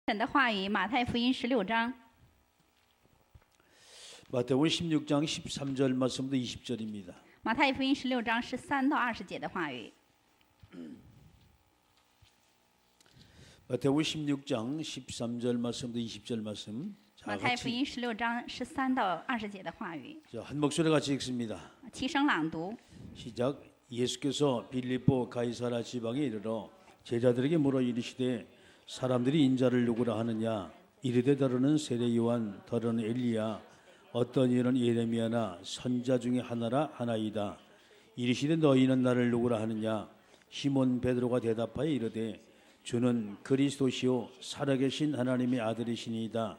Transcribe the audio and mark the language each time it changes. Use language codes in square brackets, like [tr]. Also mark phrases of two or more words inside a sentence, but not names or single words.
[zh] 神的话语，马太福音16章。 [ko] 마태복음 16장 13절 말씀부터 20절입니다. [zh] 马太福音16章13到20节的话语。 [ko] 마태복음 16장 13절 말씀부터 20절 말씀. [zh] 马太福音16章13到20节的话语。 [ko] 한 목소리 같이 읽습니다. [zh] 齐声朗读。 [ko] 시작. 예수께서 빌립보 가이사라 지방에 이르러 제자들에게 물어 이르시되 사람들이 인자를 누구라 하느냐. 이르되 더러는 세례 요한, 더러는 엘리야, 어떤 이는 예레미야나 선자 중에 하나이다. 이르시되 너희는 나를 누구라 하느냐. 시몬 베드로가 대답하여 이르되 주는 그리스도시요 살아계신 하나님의 아들이시니이다.